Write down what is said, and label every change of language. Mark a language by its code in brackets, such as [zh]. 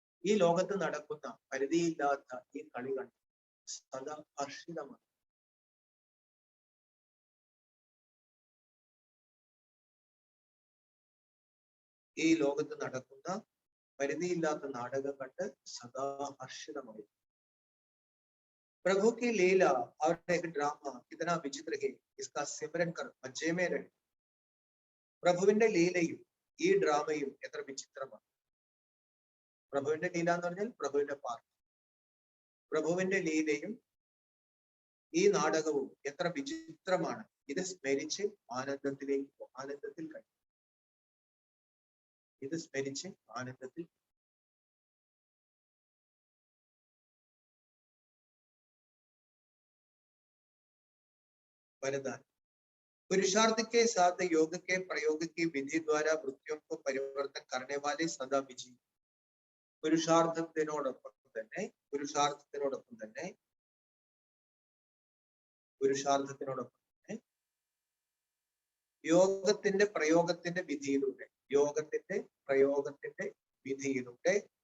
[ml] ഈ ലോകത്ത് നടക്കുന്ന പരിധിയില്ലാത്ത ഈ കളി കണ്ട് സദാ ഹർഷിതമാണ്. ഈ ലോകത്ത് നടക്കുന്ന പരിധിയില്ലാത്ത നാടകം കണ്ട് സദാ ഹർഷിതമായി. [hi] प्रभु की लीला और एक ड्रामा कितना विचित्र है, इसका सिमरन कर मजे में रहे. [ml] പ്രഭുവിന്റെ ലീലയും ഈ ഡ്രാമയും എത്ര വിചിത്രമാണ്. പ്രഭുവിന്റെ ലീല എന്ന് പറഞ്ഞാൽ പ്രഭുവിന്റെ പാർട്ട്. പ്രഭുവിന്റെ ലീലയും ഈ നാടകവും എത്ര വിചിത്രമാണ്. ഇത് സ്മരിച്ച് ആനന്ദത്തിലേക്ക് ആനന്ദത്തിൽ കഴിയും. ഇത് സ്മരിച്ച് ആനന്ദത്തിൽ. വരദാനം. [hi] पुरुषार्थ के साथ योग के प्रयोग की विधि द्वारा वृत्तियों को परिवर्तन करने वाले सदा विजयी. [ml] പുരുഷാർത്ഥത്തിനോടൊപ്പം തന്നെ യോഗത്തിന്റെ പ്രയോഗത്തിന്റെ വിധിയിലൂടെ